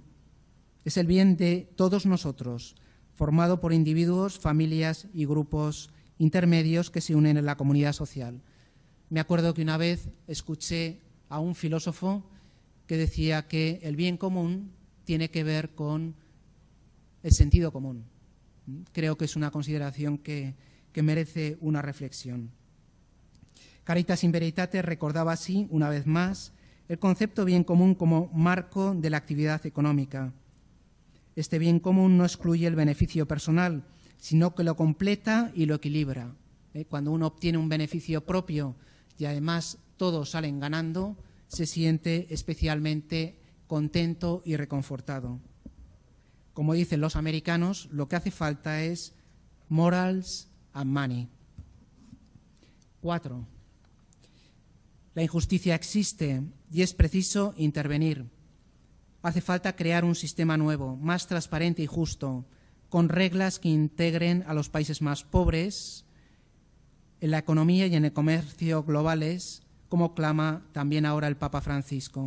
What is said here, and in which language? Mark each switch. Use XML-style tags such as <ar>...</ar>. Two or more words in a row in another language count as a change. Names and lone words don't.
<es>Es el bien de todos nosotros, formado por individuos, familias y grupos intermedios que se unen en la comunidad social. Me acuerdo que una vez escuché a un filósofo que decía que el bien común tiene que ver con el sentido común. Creo que es una consideración que merece una reflexión. Caritas in Veritate recordaba así, una vez más, el concepto bien común como marco de la actividad económica. Este bien común no excluye el beneficio personal, sino que lo completa y lo equilibra. Cuando uno obtiene un beneficio propio y además todos salen ganando, se siente especialmente contento y reconfortado. Como dicen los americanos, lo que hace falta es</es> <en>morals and money.</en> <es>4. La injusticia existe y es preciso intervenir. Hace falta crear un sistema nuevo, más transparente y justo, con reglas que integren a los países más pobres en la economía y en el comercio globales, como clama también ahora el Papa Francisco.</es>